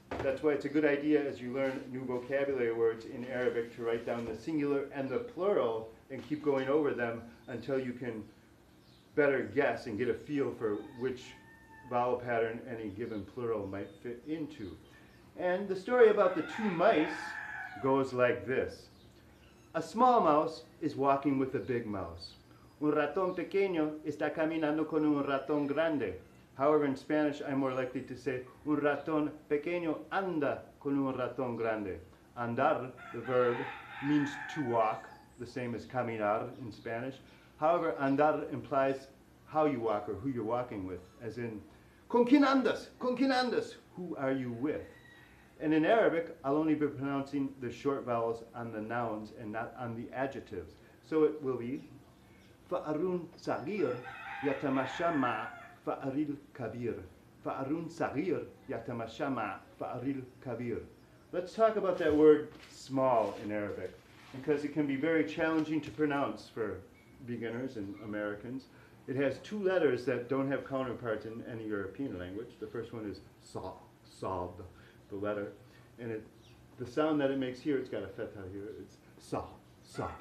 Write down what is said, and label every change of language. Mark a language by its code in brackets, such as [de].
[en] That's why it's a good idea as you learn new vocabulary words in Arabic to write down the singular and the plural and keep going over them until you can better guess and get a feel for which vowel pattern any given plural might fit into. And the story about the 2 mice goes like this. A small mouse is walking with a big mouse. [es] Un ratón pequeño está caminando con un ratón grande. [en] However, in Spanish, I'm more likely to say, [es] un ratón pequeño anda con un ratón grande. [en] Andar, the verb, means to walk, the same as caminar in Spanish. However, andar implies how you walk or who you're walking with, as in, [es] con quién andas? Con quién andas? [en] Who are you with? And in Arabic, I'll only be pronouncing the short vowels on the nouns and not on the adjectives. So it will be, [ar] فأرون صغير يتمشى مع فأر الكبير. فأرون صغير يتمشى مع فأر الكبير. [en] Let's talk about that word small in Arabic, because it can be very challenging to pronounce for beginners and Americans. It has 2 letters that don't have counterparts in any European language. The first one is sa, the letter. And the sound that it makes here, it's got a feta here, it's sa, sa.